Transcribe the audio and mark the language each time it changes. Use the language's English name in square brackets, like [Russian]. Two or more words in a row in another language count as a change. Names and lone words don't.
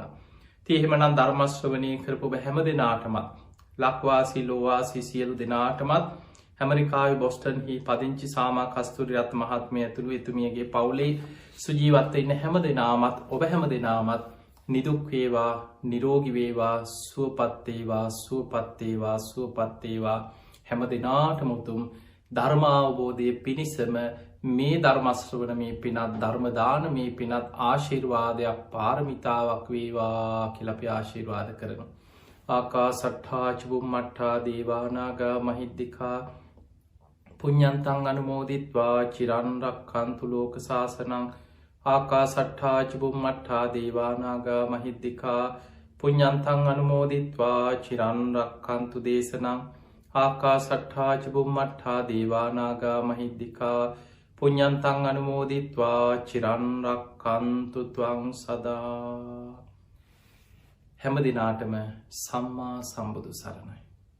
[Sinhala] ඉතින් එහෙමනම් ධර්ම ශ්‍රවණය කරපු හැම දෙනාටමත් ලක්වාසී ලෝවාසී සියලු දෙනාටමත් ඇමරිකාවේ බොස්ටන්හි පදිංචි සාමා කස්තුරිරත්න මහත්මිය ඇතුළු එතුමියගේ පවුලේ සුජීවත්ව ඉන්න හැම දෙනාමත් ඔබ හැම දෙනාමත් නිදුක් වේවා, නිරෝගී වේවා, සුවපත් වේවා, සුවපත් වේවා, සුවපත් වේවා. හැම දිනාටම උතුම් ධර්ම අවබෝධයේ පිණිසම මේ ධර්ම ශ්‍රවණ මේ පිනත් ධර්ම දානමේ පිනත් ආශිර්වාදයක් පාරමිතාවක් වේවා කියලා අපි ආශිර්වාද කරනවා. [Pali] ආකාසට්ඨා චුම්මට්ඨා දේවානාගා මහිද්దికා පුඤ්ඤන්තං අනුමෝදිත්වා චිරන් රක්ඛන්තු ලෝක සාසනං. ආකාසට්ඨා චුම්මට්ඨා දේවානාගා මහිද්దికා පුඤ්ඤන්තං අනුමෝදිත්වා චිරන් රක්ඛන්තු දේශනං. ආකාසට්ඨා චුම්මට්ඨා දේවානාගා මහිද්దికා පුඤ්ඤන්තං අනුමෝදිත්වා චිරන් රක්ඛන්තු ත්වං සදා. [Sinhala] හැම දිනාටම සම්මා සම්බුදු සරණයි.